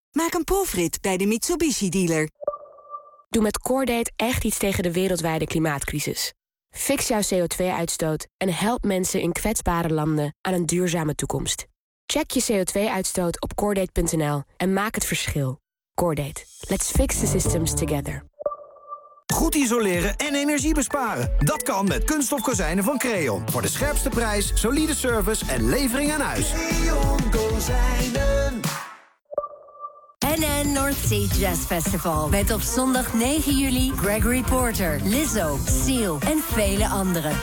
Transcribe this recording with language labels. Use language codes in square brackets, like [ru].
[nl] Maak een proefrit bij de Mitsubishi dealer. Doe met CoreDate echt iets tegen de wereldwijde klimaatcrisis. Fix jouw CO2-uitstoot en help mensen in kwetsbare landen aan een duurzame toekomst. Check je CO2-uitstoot op CoreDate.nl en maak het verschil. CoreDate. [en] Let's fix the systems together. [nl] Goed isoleren en energie besparen. Dat kan met kunststof kozijnen van Creon. Voor de scherpste prijs, solide service en levering aan huis. Creon kozijnen. NN North Sea Jazz Festival. Met op zondag 9 juli Gregory Porter, Lizzo, Seal en vele anderen.